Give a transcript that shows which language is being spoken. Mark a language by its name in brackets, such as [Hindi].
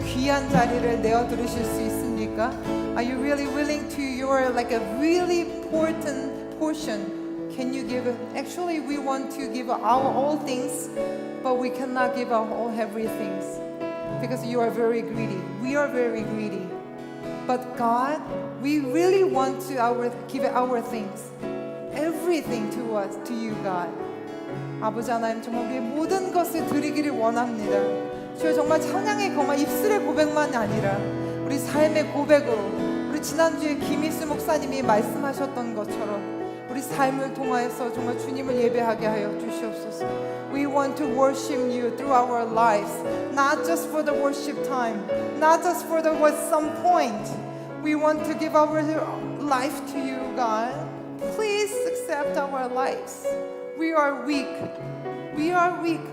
[Korean] 귀한 자리를 내어 들으실 수 있습니까? [English] Are you really willing to your like a really important portion? Can you give? Actually, we want to give our all things, but we cannot give our all everything because you are very greedy. We are very greedy. But God, we really want to give our things, everything to us, to you, God. [Korean] 아버지 하나님, 정말 우리의 모든 것을 드리기를 원합니다. 주여, 정말 찬양의 입술의 고백만이 아니라 우리 삶의 고백으로, 우리 지난주에 김희수 목사님이 말씀하셨던 것처럼 우리 삶을 통하여서 정말 주님을 예배하게 하여 주시옵소서. [English] We want to worship you through our lives, not just for the worship time, not just for the some point. We want to give our life to you, God. Please accept our lives. We are weak. We are weak.